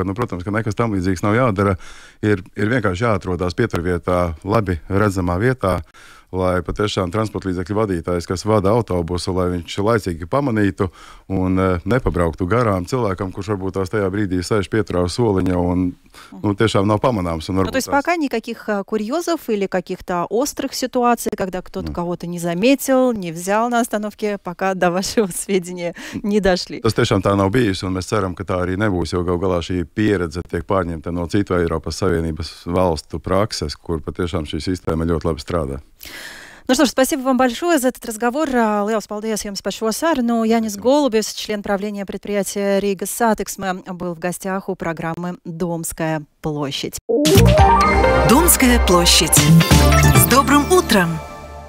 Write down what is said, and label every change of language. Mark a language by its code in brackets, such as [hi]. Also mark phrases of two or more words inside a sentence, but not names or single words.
[lv] Protams, ka nekas tam līdzīgs nav jādara. Ir vienkārši jāatrodās pieturvietā, labi redzamā vietā, lai patiešām transporta līdzekļu vadītājs, kas vada autobusu, lai viņš laicīgi pamanītu un nepabrauktu garām cilvēkam, kurš varbūt tās tajā brīdī sēž pieturā uz soliņa un tiešām nav pamanāms. [ru] То есть пока никаких курьезов или каких-то острых ситуаций, когда кто-то кого-то не заметил, не взял на остановке, пока до вашего сведения не дошли. [lv] Tas tiešām tā nav bijis, un mēs ceram, ka tā arī nebūs, jo gal galā šī pieredze tiek pārņemta no citu Eiropas Savienības valstu prakses, kur patiešām šī sistēma ļoti labi strādā. [ru] Ну что ж, спасибо вам большое за этот разговор. [lv] Liels paldies jums par šo sarunu. [ru] Jānis Golubis, член правления предприятия Рига Сатексме, был в гостях у программы «Домская площадь». Домская площадь. С добрым утром!